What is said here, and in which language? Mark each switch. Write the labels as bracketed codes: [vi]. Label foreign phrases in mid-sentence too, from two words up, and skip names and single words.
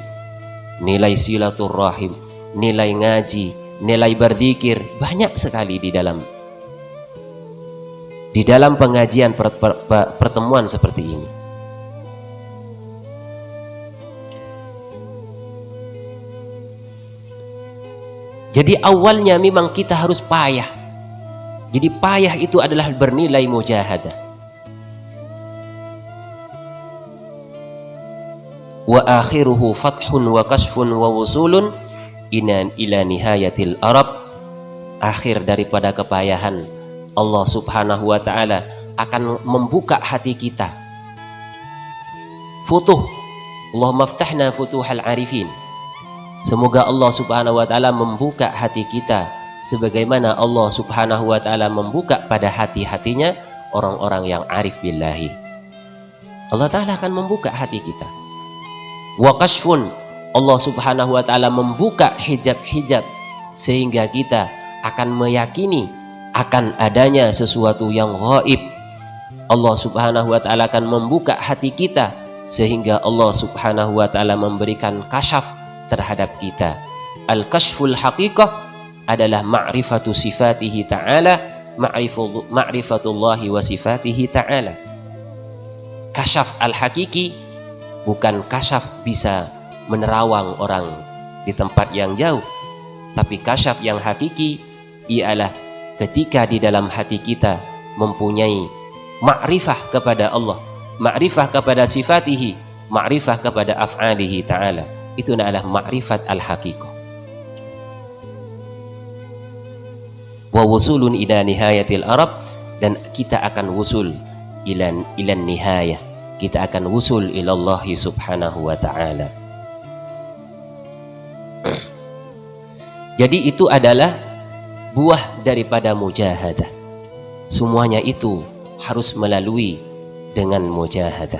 [id] Nilai silaturrahim, nilai ngaji, nilai berzikir, banyak sekali di dalam pengajian pertemuan seperti ini. Jadi awalnya memang kita harus payah. Jadi payah itu adalah bernilai mujahadah. [ar] وآخره فتح وكشف ووصول إلى نهاية الأرب. [id] Akhir daripada kepayahan, [ar] الله سبحانه وتعالى [id] akan membuka hati kita. [ar] فتوح، اللهم افتحنا فتوح العارفين. [id] Semoga [ar] الله سبحانه وتعالى [id] membuka hati kita sebagaimana [ar] الله سبحانه وتعالى [id] membuka pada hati-hatinya orang-orang yang [ar] عارف بالله. [id] Allah ta'ala akan membuka hati kita. [ar] وكشف, الله سبحانه وتعالى [id] membuka hijab-hijab sehingga kita akan meyakini akan adanya sesuatu yang gaib. [ar] الله سبحانه وتعالى [id] akan membuka hati kita sehingga [ar] الله سبحانه وتعالى [id] memberikan kasyaf terhadap kita. [ar] الكشف الحقيقة adalah معرفة صفاته تعالى، معرفة الله وصفاته تعالى. كشف الحقيقي [id] bukan kasyaf bisa menerawang orang di tempat yang jauh, tapi kasyaf yang hakiki ialah ketika di dalam hati kita mempunyai ma'rifah kepada Allah, ma'rifah kepada sifatihi, ma'rifah kepada [ar] أفعاله تعالى. [id] Itu adalah [ar] معرفة الحقيقة. ووصول إلى نهاية الأرب, [id] dan kita akan [ar] وصول إلى النهاية. [id] Kita akan [ar] وصول إلى الله سبحانه وتعالى. [id] Jadi itu adalah buah daripada mujahadah. Semuanya itu harus melalui dengan mujahadah.